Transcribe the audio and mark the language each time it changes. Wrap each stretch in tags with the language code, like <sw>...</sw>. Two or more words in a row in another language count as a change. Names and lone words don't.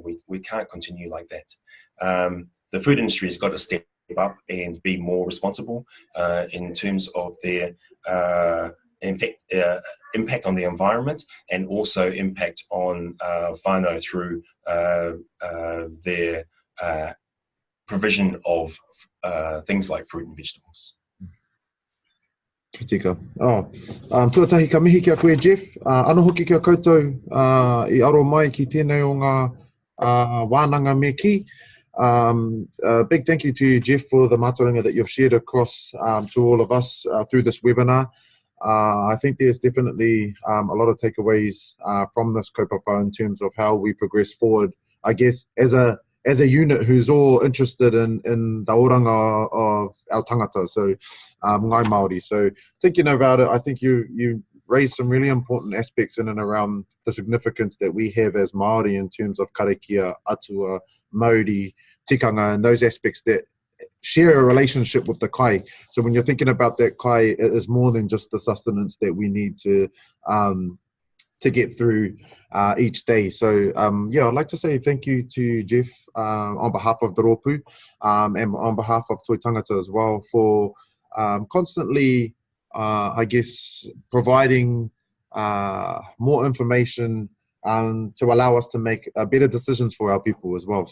<en>We can't continue like that. The food industry has got to step up and be more responsible in terms of their impact on the environment, and also impact on whānau through their provision of things like fruit and vegetables.</en> <mi>Tika. Tuatahi ka mihi kia koe, Jeff. Ano hoki kia koutou I aro mai ki tēnei o ngā wānanga me ki.</mi> <en>Big thank you to you, Jeff, for the mātauranga that you've shared across to all of us through this webinar. I think there's definitely a lot of takeaways from this kaupapa in terms of how we progress forward, I guess, as a unit who's all interested in the oranga of our tangata, so</en> <mi>ngai Māori.</mi> <en>So thinking about it, I think you raised some really important aspects in and around the significance that we have as Māori in terms of</en> <mi>karakia, atua, mauri, tikanga,</mi> <en>and those aspects that share a relationship with the kai. So when you're thinking about that kai, it is more than just the sustenance that we need to get through each day. So yeah, I'd like to say thank you to Jeff on behalf of the Rōpū and on behalf of Toi Tangata as well for constantly, I guess, providing more information to allow us to make better decisions for our people as well.</en>